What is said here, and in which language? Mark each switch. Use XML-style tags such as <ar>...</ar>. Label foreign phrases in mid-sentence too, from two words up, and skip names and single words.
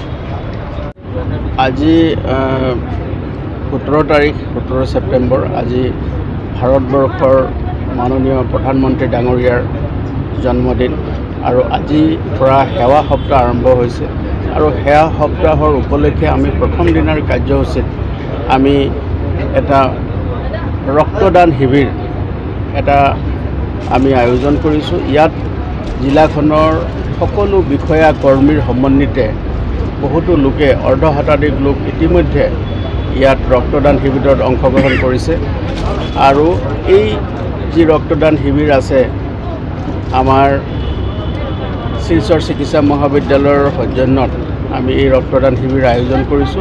<as>আজ 17 তাৰিখ 17 ছেপ্টেম্বৰ আজ ভাৰতবৰ্ষৰ মাননীয় প্ৰধানমন্ত্ৰী ডাঙৰীয়াৰ জন্মদিন আৰু আজ সেৱা সপ্তাহ আৰম্ভ হৈছে আৰু সেৱা সপ্তাহৰ উপলক্ষে আমি প্ৰথম দিনৰ কাৰ্যসূচীত আমি এটা ৰক্তদান শিবিৰ এটা আমি আয়োজন কৰিছোঁ। इयात जिलाखনৰ সকলো বিষয়া কৰ্মীৰ সমন্বিতে বহুতো লোকে অৰ্ধশতাধিক লোক ইতিমধ্যে ইয়াত ৰক্তদান শিবিৰত অংশগ্ৰহণ কৰিছে আৰু এই যি ৰক্তদান শিবিৰ আছে আমাৰ শিলচৰ চিকিৎসা মহাবিদ্যালয়ৰ সৌজন্যত আমি এই ৰক্তদান শিবিৰ আয়োজন কৰিছোঁ।</as>